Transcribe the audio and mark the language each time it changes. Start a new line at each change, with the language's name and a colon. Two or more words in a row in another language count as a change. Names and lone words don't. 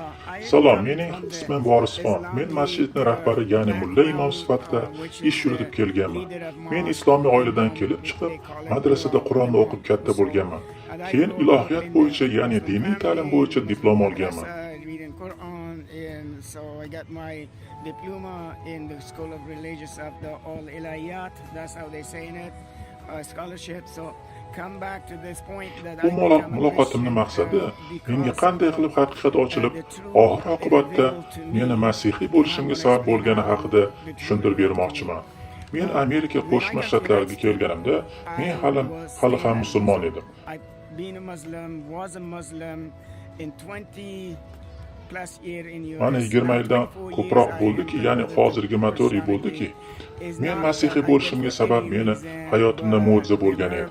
Uzbek: Salom, mening ismim Vorisxon. Men masjidning rahbari, ya'ni mulla imom sifatida ish yuritib kelganman. Men islomiy oiladan kelib chiqib, madrasada Qur'onni o'qib katta bo'lganman. Keyin ilohiyat bo'yicha, ya'ni diniy ta'lim bo'yicha diplom olganman.
English: So I got my diploma in the School of Religious of the All Ilayat. That's how they say it. Scholarship. So come back to this point that
Uzbek: Bu muloqotimning maqsadi menga qanday qilib haqiqat ochilib, oxir oqibatda meni masihiy bo'lishimga sabab bo'lgani haqida tushuntirib bermoqchiman. Men Amerika Qo'shma Shtatlariga kelganimda, men hali ham musulmon edim. Mana 20 yildan ko'proq bo'ldiki, ya'ni hozir 24 yil bo'ldiki, men masihiy bo'lishimga sabab meni hayotimda mo'jiza bo'lgan edi.